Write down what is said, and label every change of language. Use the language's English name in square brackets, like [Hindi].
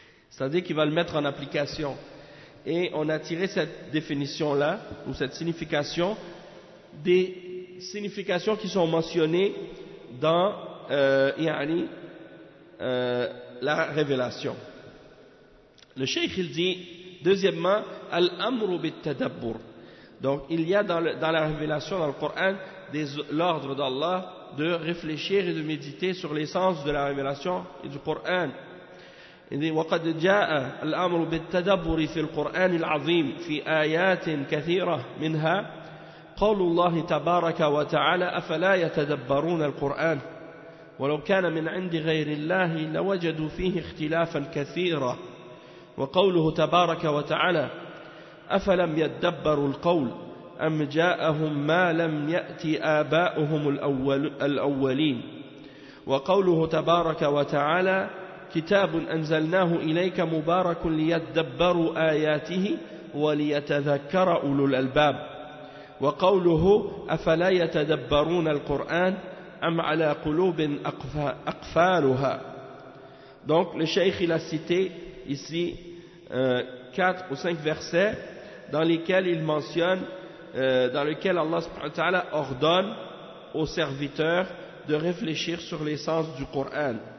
[French] C'est-à-dire qu'il va le mettre en application. Et on a tiré cette définition-là, ou cette signification, des significations qui sont mentionnées dans la révélation. Le cheikh, il dit, deuxièmement, [Arabic] al-amru bit-tadabbur. [French] Donc, il y a dans la révélation, dans le Coran, l'ordre d'Allah de réfléchir et de méditer sur l'essence de la révélation et du Coran. Il dit, [Arabic] وَقَدْ جَاءَ الْأَمْرُ بِالتَّدَبُّرِ فِي الْقُرْآنِ الْعَظِيمِ فِي آيَاتٍ كَثِيرَةٍ مِنْهَا قَوْلُ اللَّهِ تَبَارَكَ وَتَعَالَى أَفَلَا يَتَدَبَّرُونَ الْقُرْآنَ وَلَوْ كَانَ مِنْ عِنْدِ غَيْرِ اللَّهِ لَوَجَدُوا فِيهِ اخْتِلَافًا كَثِيرًا وَقَوْلُهُ تَبَارَكَ وَتَعَالَى أَفَلَمْ يَدَّبَّرُوا الْقَوْلَ أَمْ جَاءَهُمْ مَا لَمْ يَأْتِ آبَاؤُهُمُ الْأَوَّلِينَ وَقَوْلُهُ تَبَارَكَ وَتَعَالَى كتاب أنزلناه إليك مبارك ليتدبروا آياته وليتذكر أولو الألباب وقوله أفلا يتدبرون القرآن أم على قلوب أقفالها. [French] Donc le cheikh il a cité ici 4 ou 5 versets dans lesquels il mentionne dans lesquels Allah subhanahu wa ta'ala ordonne aux serviteurs de réfléchir sur l'essence du Coran.